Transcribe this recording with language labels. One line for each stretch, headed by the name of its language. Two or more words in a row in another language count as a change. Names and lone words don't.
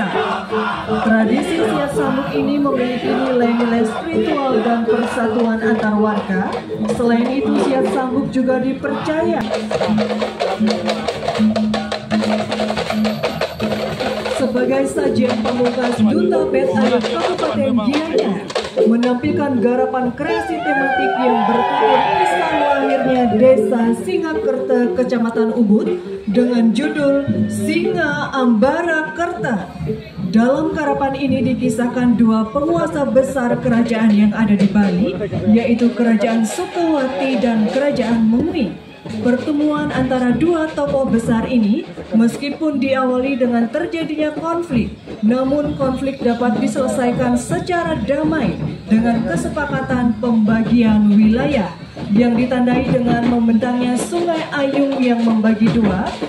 Indonesian: Tradisi siat sambut ini memiliki nilai-nilai spiritual dan persatuan antar warga. Selain itu, siat sambut juga dipercaya sebagai sajian pamungkas Duta Bet Ayu Kabupaten Gianyar, menampilkan garapan kreasi tematik yang bertajuk kisah lahirnya Desa Singakerta, Kecamatan Ubud dengan judul Singa Ambara Kerta. Dalam garapan ini dikisahkan dua penguasa besar kerajaan yang ada di Bali, yaitu Kerajaan Sukawati dan Kerajaan Mengwi. Pertemuan antara dua tokoh besar ini meskipun diawali dengan terjadinya konflik, namun konflik dapat diselesaikan secara damai dengan kesepakatan pembagian wilayah yang ditandai dengan membentangnya Sungai Ayung yang membagi dua.